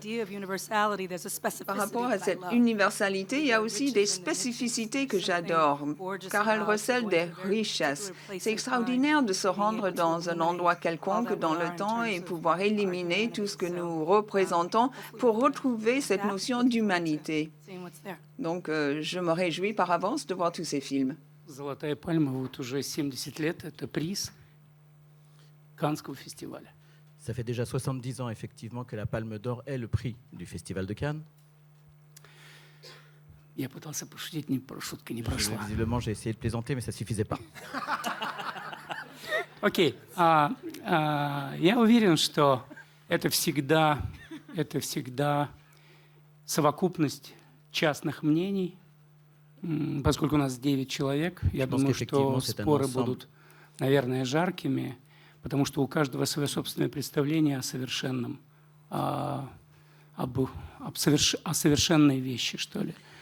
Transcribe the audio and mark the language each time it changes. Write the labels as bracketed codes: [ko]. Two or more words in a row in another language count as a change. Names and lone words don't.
[fr] Par rapport à cette universalité, il y a aussi des spécificités que j'adore, car elles recèlent des richesses. C'est extraordinaire de se rendre dans un endroit quelconque dans le temps et pouvoir éliminer tout ce que nous représentons pour retrouver cette notion d'humanité. Donc, je me réjouis par avance de voir tous ces films. [ru] «Золотая пальма» вот уже 70 лет, это приз Каннского фестиваля. [fr] Ça fait déjà 70 ans, effectivement, que la Palme d'Or est le prix du Festival de Cannes. [ru] Я пытался пошутить, шутка не прошла. [fr] Visiblement, j'ai essayé de plaisanter, mais ça ne suffisait pas. [ru] Окей. Я уверен, что это всегда совокупность частных мнений, поскольку у нас 9 человек. Я думаю, что споры будут, наверное, жаркими, потому что у каждого свое собственное представление о совершенном, о совершенной вещи, что ли.